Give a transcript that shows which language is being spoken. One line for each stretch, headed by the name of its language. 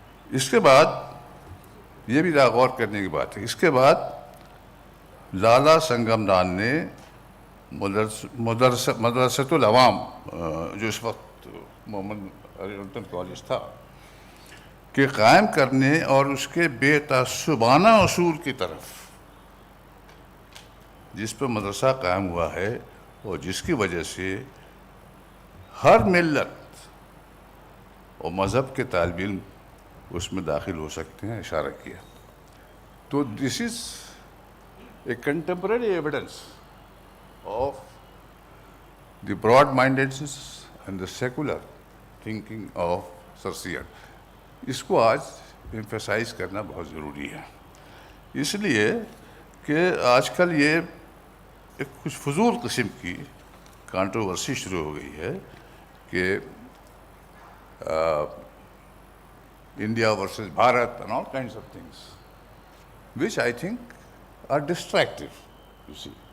Urdu: اس کے بعد یہ بھی غور کرنے کی بات ہے، اس کے بعد لالا سنگم دان نے مدرسۃ العوام جو اس وقت محمد علی کالج تھا کے قائم کرنے اور اس کے بے تعصبانہ اصول کی طرف، جس پہ مدرسہ قائم ہوا ہے اور جس کی وجہ سے ہر ملت اور مذہب کے طالب علم اس میں داخل ہو سکتے ہیں، اشارہ کیا.
English: تو this is a contemporary evidence of the broad mindedness and the secular thinking of sir Syed.
Urdu: اس کو آج ایمفیسائز کرنا بہت ضروری ہے، اس لیے کہ آج کل یہ ایک کچھ فضول قسم کی کانٹروورسی شروع ہو گئی ہے کہ
English: India versus Bharat and all kinds of things, which I think are distractive, you see.